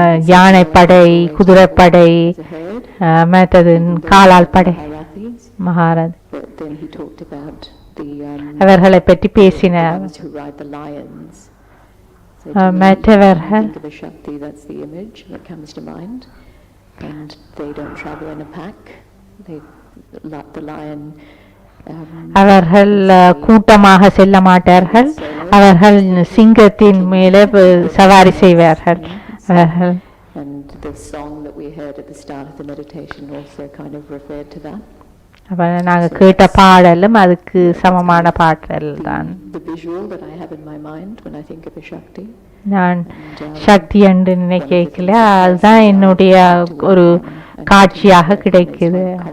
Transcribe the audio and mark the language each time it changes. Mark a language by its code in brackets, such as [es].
[ta] யானைப்படை, குதிரைப்படை, மற்றது காலால் படை, Maharaj [en] Then he talked about the [ta] அவர்களை பற்றி பேசினார். [en] ones who ride the lions. [ta] மற்றவர்கள் [en] Think of a Shakti, that's the image that comes to mind. And they don't travel in a pack. The lion. [ta] அவர்கள் கூட்டமாக செல்ல மாட்டார்கள், அவர்கள் சிங்கத்தின் மேலே சவாரி செய்வார்கள். [en] And the song that we heard at the start of the meditation also kind of referred to that. [ta] நாங்கள் கேட்ட பாடலும் அதுக்கு சமமான பாடல் தான். [en] The visual that I have in my mind when I think of a Shakti. [ta] நான் சக்தி என்று நினைக்கல, அதுதான் என்னுடைய ஒரு காட்சியாக கிடைக்குது.